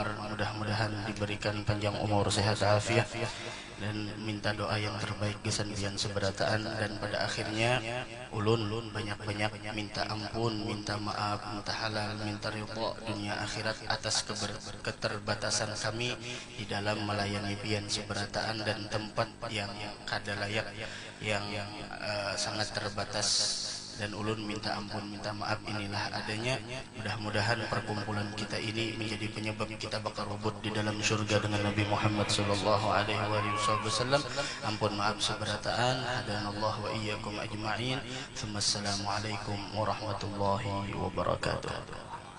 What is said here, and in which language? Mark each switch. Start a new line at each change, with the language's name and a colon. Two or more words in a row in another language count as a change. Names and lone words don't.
Banjar: Mudah-mudahan diberikan panjang umur, sehat afiat, dan minta doa yang terbaik kesandian seberataan. Dan pada akhirnya ulun banyak-banyak minta ampun, minta maaf, minta halal, minta ridha dunia akhirat atas keterbatasan kami di dalam melayani pian seberataan dan tempat yang kada layak, yang sangat terbatas. Dan ulun minta ampun, minta maaf, inilah adanya.
Indonesian: Mudah-mudahan perkumpulan kita ini menjadi penyebab kita bakal rubut di dalam surga dengan Nabi Muhammad
Arabic: صلى الله عليه وسلم.
Banjar: Ampun maaf seberataan.
Arabic: هدانا الله وإياكم أجمعين. السلام عليكم ورحمة الله وبركاته.